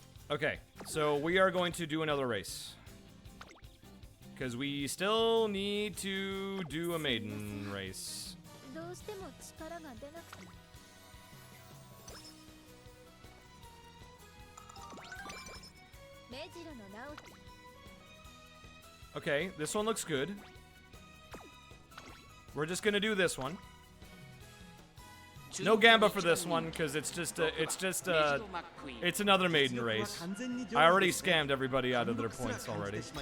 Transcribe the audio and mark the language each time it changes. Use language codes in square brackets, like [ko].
[en] Okay, so we are going to do another race. Because we still need to do a maiden race. [ja] どうしても力が出なくて目白の名を [en] Okay, this one looks good. We're just gonna do this one. No gamba for this one because it's another maiden race. I already scammed everybody out of their points already.